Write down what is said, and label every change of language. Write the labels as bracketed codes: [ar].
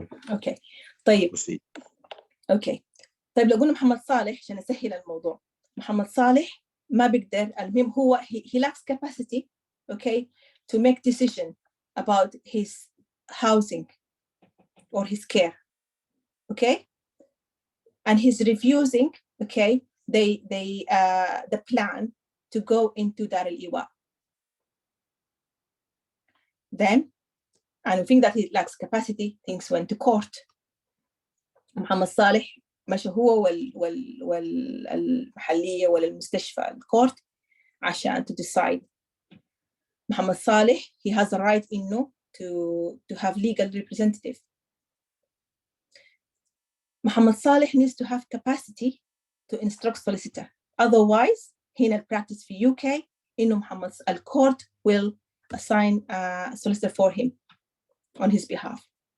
[ar] اوكي طيب اوكي طيب لو قلنا محمد صالح عشان نسهل الموضوع، محمد صالح ما بيقدر، المهم هو [en] he lacks capacity, okay, to make decision about his housing or his care, okay, and he's refusing, okay, the plan to go into Dar al-Iwa. Then, and I think that he lacks capacity, things went to court. Muhammad Salih [ar] مشى هو والمحلية ولا المستشفى الكورت عشان [en] to decide. محمد صالح, he has a right [ar] إنه [en] to have legal representative. Muhammad Saleh needs to have capacity to instruct solicitor. Otherwise, [ar] هنا البراكتس في UK إنه محمد [en] الcourt will assign a solicitor for him on his behalf.